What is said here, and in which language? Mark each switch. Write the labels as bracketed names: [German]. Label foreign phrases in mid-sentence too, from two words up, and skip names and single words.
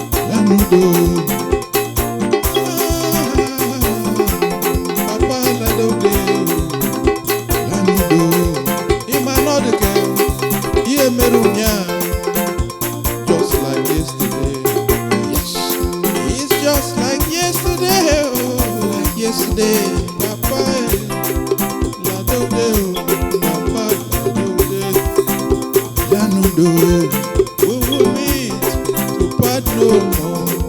[Igbo] Lanudo o. Lanudo. Papa Lanudo o. Lanudo. Ị ma na ọ dị ka ihe mere ụnyaahụ. [English] Just like yesterday. Yes. It's just like yesterday, oh, like yesterday, Papa. Lanudo, Papa, Lanudo. Lanudo. We will meet to part no more.